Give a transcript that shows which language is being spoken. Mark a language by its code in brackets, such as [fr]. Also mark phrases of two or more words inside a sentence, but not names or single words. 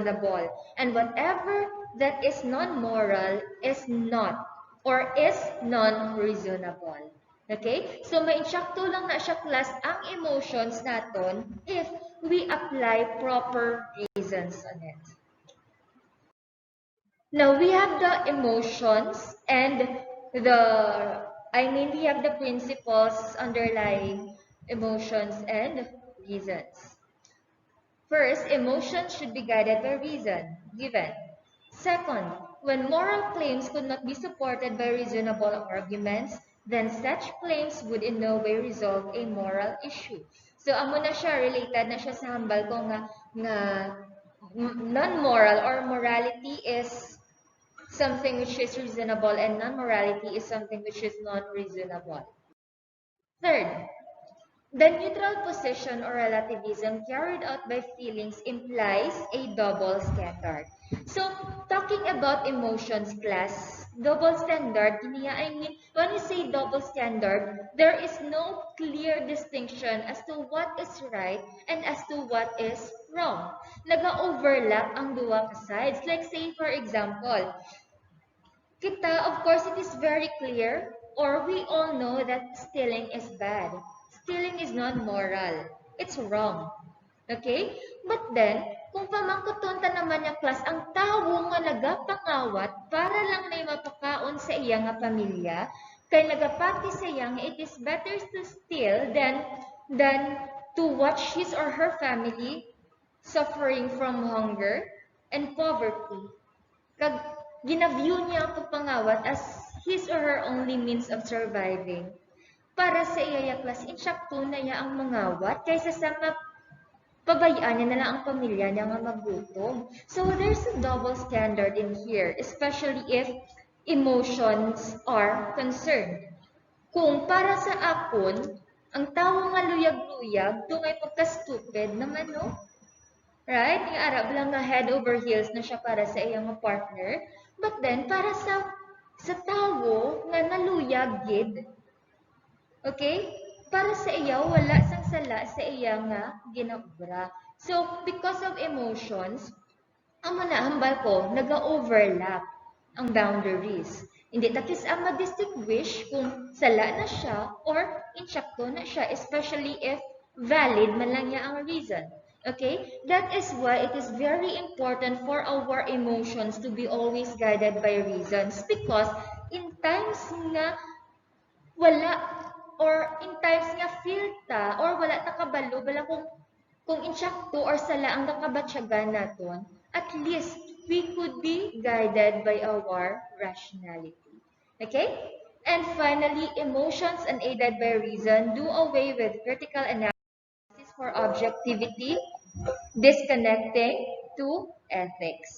[en] And whatever that is non-moral is not or is non-reasonable. Okay? So, [hil] mainsyakto lang na siya class ang emotions naton if we apply proper reasons on it. [en] Now, we have the emotions and we have the principles underlying emotions and reasons. First, emotions should be guided by reason, given. Second, when moral claims could not be supported by reasonable arguments, then such claims would in no way resolve a moral issue. So, [hil] amo na siya, related na siya sa hambal ko nga [en] non-moral or morality is something which is reasonable and non-morality is something which is non-reasonable. Third, the neutral position or relativism carried out by feelings implies a double standard. So, talking about emotions class, double standard, when you say double standard, there is no clear distinction as to what is right and as to what is wrong. [hil] Naga-overlap ang duwa ka sides. [en] Like say, for example, of course, it is very clear, or we all know that stealing is bad. Stealing is not moral. It's wrong. Okay? But then, [hil] kung pamangkuton ta naman yung class, ang tawo nga nagapangawat para lang may mapakaon sa iya nga pamilya, kay nagapati sa iya nga [en] it is better to steal than to watch his or her family suffering from hunger and poverty. [hil] Kag ginaview niya ang pagpangawat [en] as his or her only means of surviving. [hil] Para sa iya class, insyakto na niya ang mangawat kaysa sa pabayaan niya na lang ang pamilya niya nga magutom. [en] So there's a double standard in here, especially if emotions are concerned. [hil] Kung para sa akon, ang tawo nga luyag-luyag, dungay pagka-stupid naman, no? Right? Yung Arab lang nga [en] head over heels [hil] na siya para sa iyang partner. [en] But then, [hil] para sa tawo nga naluyag gid. [en] Okay? [hil] Para sa iya, wala sang sala sa iya nga ginaubra. [en] So, because of emotions, [hil] amo na hambal ko, naga-overlap ang boundaries. Hindi takis ang ma-distinguish kung sala na siya or insyakto na siya, [en] especially if valid [hil] man lang niya ang reason. [en] Okay? That is why it is very important for our emotions to be always guided by reasons, because in times [hil] nga wala [en] or in times [hil] nga feel ta or wala ta kabalo bala kung insyakto or sala ang nakabatsyagan naton, [en] at least we could be guided by our rationality. Okay? And finally, emotions unaided by reason do away with critical analysis for objectivity, disconnecting to ethics.